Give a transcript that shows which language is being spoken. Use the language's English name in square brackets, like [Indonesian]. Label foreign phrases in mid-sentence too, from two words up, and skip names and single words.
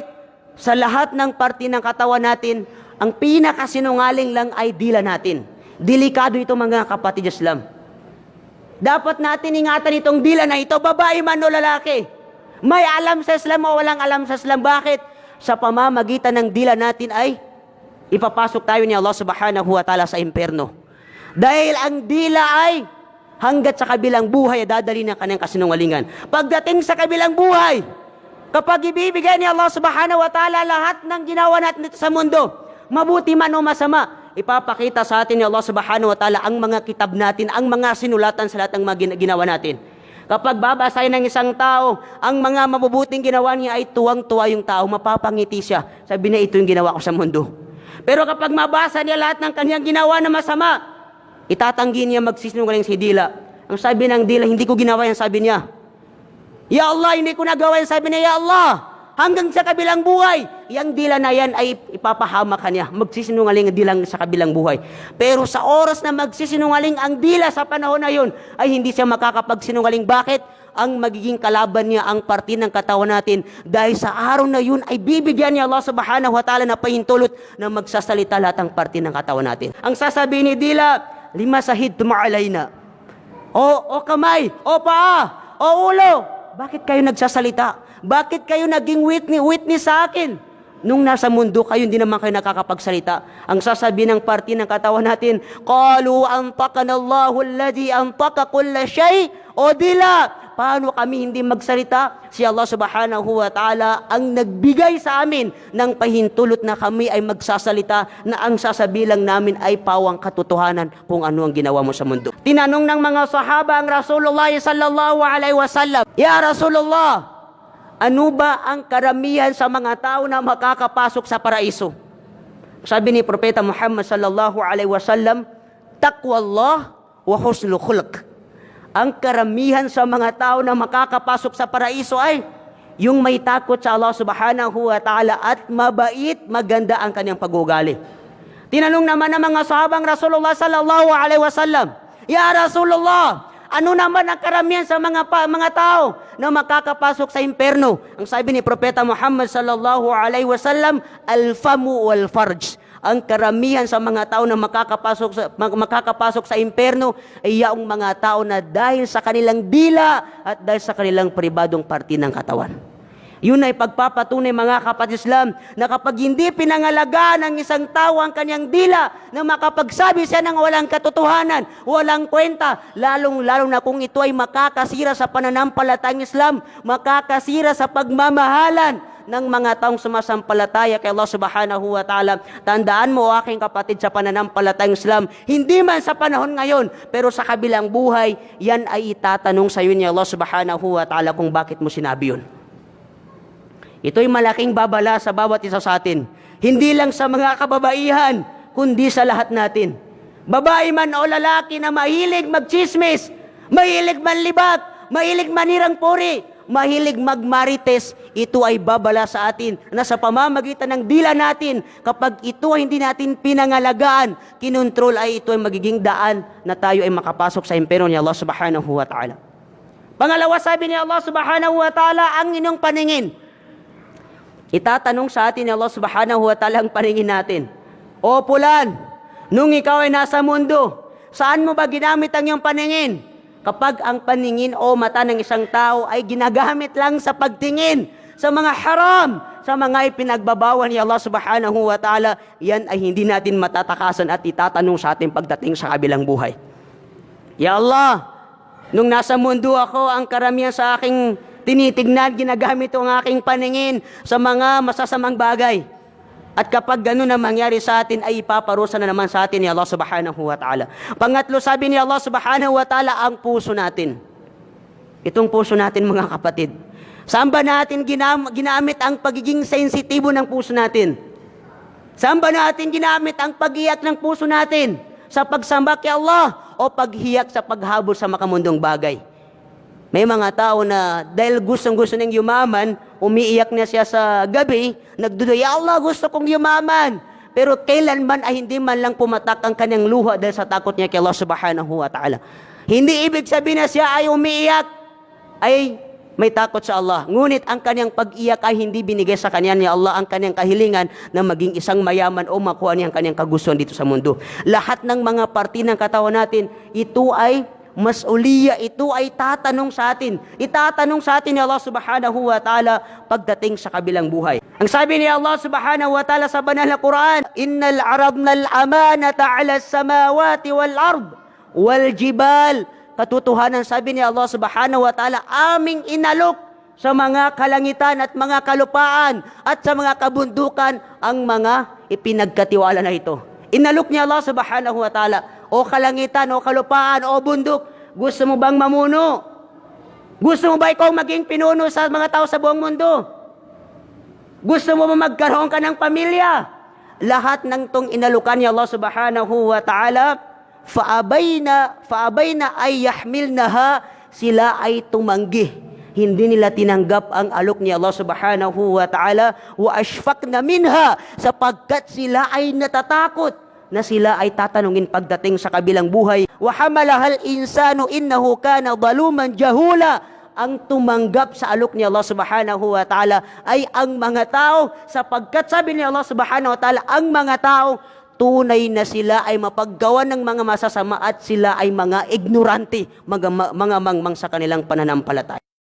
[Filipino] Sa lahat ng parte ng katawan natin, ang pinakasinungaling lang ay dila natin. Delikado ito mga kapatid Islam. Dapat natin ingatan itong dila na ito, babae man o lalaki. May alam sa Islam o walang alam sa Islam. Bakit? Sa pamamagitan ng dila natin ay ipapasok tayo ni Allah [Arabic] سبحانه وتعالى [Filipino] sa impyerno. Dahil ang dila ay hanggat sa kabilang buhay dadali ng kanyang kasinungalingan. Pagdating sa kabilang buhay, kapag ibibigay ni Allah [Arabic] سبحانه وتعالى [Filipino] lahat ng ginawa natin dito sa mundo, mabuti man o masama, ipapakita sa atin ni Allah [Arabic] سبحانه وتعالى [Filipino] ang mga kitab natin, ang mga sinulatan sa lahat ng mga ginawa natin. Kapag babasahin ng isang tao, ang mga mabubuting ginawa niya ay tuwang-tuwa yung tao, mapapangiti siya. Sabi niya, ito yung ginawa ko sa mundo. Pero kapag mabasa niya lahat ng kanyang ginawa na masama, itatanggi niya magsisinungaling si dila. Ang sabi ng dila, hindi ko ginawa yan, sabi niya. [Arabic] يا الله, [Filipino] hindi ko nagawa yan, sabi niya, [Arabic] يا الله. [Filipino] Hanggang sa kabilang buhay, yung dila na yan ay ipapahamak ka niya. Magsisinungaling ang dila sa kabilang buhay. Pero sa oras na magsisinungaling ang dila sa panahon na yun, ay hindi siya makakapagsinungaling. Bakit? Ang magiging kalaban niya ang parte ng katawan natin. Dahil sa araw na yun ay bibigyan niya Allah [Arabic] سبحانه وتعالى [Filipino] na pahintulot na magsasalita lahat ng parte ng katawan natin. Ang sasabihin ni dila, [Arabic] لم شهدتم علينا. [Filipino] O kamay, o paa, o ulo. Bakit kayo nagsasalita? Bakit kayo naging witness sa akin? Nung nasa mundo kayo, hindi naman kayo nakakapagsalita. Ang sasabihin ng parte ng katawan natin, [Arabic] قالوا أنطقنا الله الذي أنطق كل شيء. [Filipino] O dila, paano kami hindi magsalita? Si Allah [Arabic] سبحانه وتعالى [Filipino] ang nagbigay sa amin ng pahintulot na kami ay magsasalita, na ang sasabilang namin ay pawang katotohanan kung ano ang ginawa mo sa mundo. Tinanong ng mga sahaba ang Rasulullah [Arabic] صلى الله عليه وسلم, يا رسول الله, [Filipino] ano ba ang karamihan sa mga tao na makakapasok sa paraiso? Sabi ni Propeta Muhammad [Arabic] صلى الله عليه وسلم, تقوى الله وحسن الخلق. [Filipino] Ang karamihan sa mga tao na makakapasok sa paraiso ay yung may takot sa Allah [Arabic] سبحانه وتعالى [Filipino] at mabait, maganda ang kanyang pag-uugali. Tinanong naman ng mga sahabang Rasulullah [Arabic] صلى الله عليه وسلم, يا رسول الله, [Filipino] ano naman ang karamihan sa mga tao na makakapasok sa impyerno? Ang sabi ni Propeta Muhammad [Arabic] صلى الله عليه وسلم, الفم والفرج. [Filipino] Ang karamihan sa mga tao na makakapasok sa impyerno ay yaong mga tao na dahil sa kanilang dila at dahil sa kanilang pribadong parte ng katawan. Yun ay pagpapatunay mga kapatid Islam na kapag hindi pinangalagaan ng isang tao ang kanyang dila na makapagsabi siya ng walang katotohanan, walang kwenta, lalong-lalo na kung ito ay makakasira sa pananampalatayang Islam, makakasira sa pagmamahalan ng mga taong sumasampalataya kay Allah [Arabic] سبحانه وتعالى. [Filipino] Tandaan mo, aking kapatid, sa pananampalatayang Islam, hindi man sa panahon ngayon, pero sa kabilang buhay, yan ay itatanong sa iyo ni Allah [Arabic] سبحانه وتعالى [Filipino] kung bakit mo sinabi yun. Ito'y malaking babala sa bawat isa sa atin. Hindi lang sa mga kababaihan, kundi sa lahat natin. Babae man o lalaki na mahilig magchismis, mahilig manlibat, mahilig manirang puri, mahilig magmarites, ito ay babala sa atin na sa pamamagitan ng dila natin, kapag ito ay hindi natin pinangalagaan, kinontrol, ay ito ay magiging daan na tayo ay makapasok sa impero ni Allah [Arabic] سبحانه وتعالى. [Filipino] Pangalawa, sabi ni Allah [Arabic] سبحانه وتعالى, [Filipino] ang inyong paningin. Itatanong sa atin ni Allah [Arabic] سبحانه وتعالى [Filipino] ang paningin natin. O pulan, nung ikaw ay nasa mundo, saan mo ba ginamit ang iyong paningin? Kapag ang paningin o mata ng isang tao ay ginagamit lang sa pagtingin sa mga haram, sa mga ipinagbabawal ni Allah [Arabic] سبحانه وتعالى, [Filipino] yan ay hindi natin matatakasan at itatanong sa atin pagdating sa kabilang buhay. [Arabic] يا الله, [Filipino] nung nasa mundo ako, ang karamihan sa aking tinitignan, ginagamit ang aking paningin sa mga masasamang bagay. At kapag gano'n na mangyari sa atin, ay ipaparusa na naman sa atin ni Allah [Arabic] سبحانه وتعالى. [Filipino] Pangatlo, sabi ni Allah [Arabic] سبحانه وتعالى, [Filipino] ang puso natin. Itong puso natin, mga kapatid. Saan ba natin ginamit ang pagiging sensitibo ng puso natin? Saan ba natin ginamit ang pag-iyak ng puso natin? Sa pagsamba kay Allah o paghiyak sa paghabol sa makamundong bagay? May mga tao na dahil gustong-gusto niyang yumaman, umiiyak na siya sa gabi, nagduda, [Arabic] يا الله, [Filipino] gusto kong yumaman. Pero kailanman ay hindi man lang pumatak ang kanyang luha dahil sa takot niya kay Allah [Arabic] سبحانه وتعالى. [Filipino] Hindi ibig sabihin na siya ay umiiyak, ay may takot sa Allah. Ngunit ang kanyang pag-iyak ay hindi binigay sa kanya ni Allah ang kanyang kahilingan na maging isang mayaman o makuha niya ang kanyang kagustuhan dito sa mundo. Lahat ng mga parte ng katawan natin, ito ay masuliya, ito ay tatanong sa atin. Itatanong sa atin ni Allah [Arabic] سبحانه وتعالى [Filipino] pagdating sa kabilang buhay. Ang sabi ni Allah [Arabic] سبحانه وتعالى [Filipino] sa banal na Quran, [Arabic] إنا عرضنا الأمانة على السماوات والأرض والجبال. [Filipino] Katotohanan, sabi ni Allah [Arabic] سبحانه وتعالى, [Filipino] aming inalok sa mga kalangitan at mga kalupaan at sa mga kabundukan ang mga ipinagkatiwala na ito. Inalok niya Allah [Arabic] سبحانه وتعالى, [Filipino] o kalangitan, o kalupaan, o bundok, gusto mo bang mamuno? Gusto mo ba ikaw maging pinuno sa mga tao sa buong mundo? Gusto mo ba magkaroon ka ng pamilya? Lahat ng tong inalukan ni Allah [Arabic] سبحانه وتعالى, فأبين أن يحملنها, [Filipino] sila ay tumanggi. Hindi nila tinanggap ang alok ni Allah [Arabic] سبحانه وتعالى, وأشفقن منها, [Filipino] sapagkat sila ay natatakot na sila ay tatanungin pagdating sa kabilang buhay. [Arabic] وحملها الإنسان إنه كان ظلوما جهولا. [Filipino] Ang tumanggap sa alok ni Allah [Arabic] سبحانه وتعالى [Filipino] ay ang mga tao, sapagkat sabi ni Allah [Arabic] سبحانه وتعالى, [Filipino] ang mga tao, tunay na sila ay mapaggawa ng mga masasama at sila ay mga ignorante, mga mangmang sa kanilang pananampalataya.